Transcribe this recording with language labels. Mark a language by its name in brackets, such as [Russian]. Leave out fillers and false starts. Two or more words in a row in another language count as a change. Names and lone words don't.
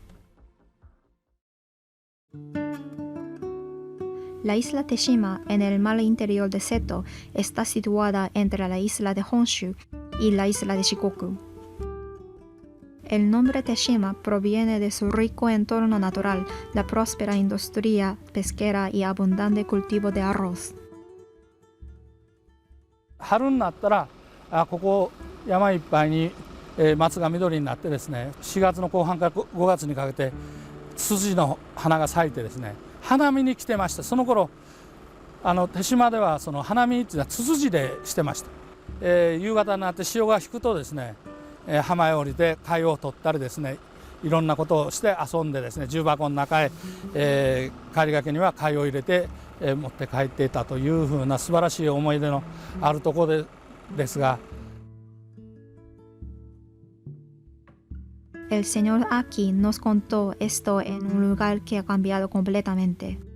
[Spanish] La isla Teshima, en el mar interior de Seto, está situada entre la isla de Honshu y la isla de Shikoku. El nombre Teshima proviene de su rico entorno natural, la próspera industria pesquera y abundante cultivo de arroz. [Japanese] 春になったらここ山いっぱいに松が緑になってですね、4月の後半から5月にかけてツツジの花が咲いてですね、花見に来てました。その頃手島ではその花見っていうのはツツジでしてました。夕方になって潮が引くとですね、浜へ降りて貝を取ったりですね、いろんなことをして遊んでですね、重箱の中へ、帰りがけには貝を入れて、持って帰っていたというふうな素晴らしい思い出のあるところですが。 [Spanish] El señor Aki nos contó esto en un lugar que ha cambiado completamente.